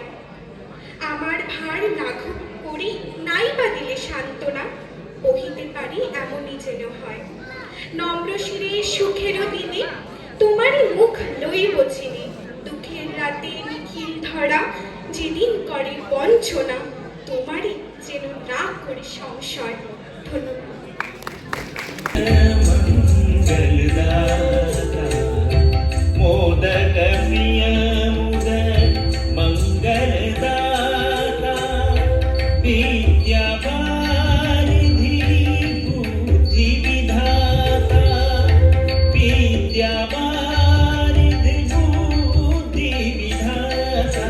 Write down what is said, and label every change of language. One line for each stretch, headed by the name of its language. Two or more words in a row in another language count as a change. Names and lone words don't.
Bangla: আমার ভার লাঘব করি নাইবা দিলে সান্ত্বনা, বহিতে পারি এমনই যেন হয়। নম্র শিরে সুখেরও দিনে তোমারই মুখ লইব চিনি, দুঃখের রাতে নিখিল ধরা যেদিন করে বঞ্চনা, তোমারই যেন না করি সংশয়। ধন্যবাদ।
Hindi: मंगलदाता मोदक प्रिय मुदक मंगलदाता, विद्यावारिधि बुद्धि विधाता, विद्यावारिधि बुद्धि विधाता।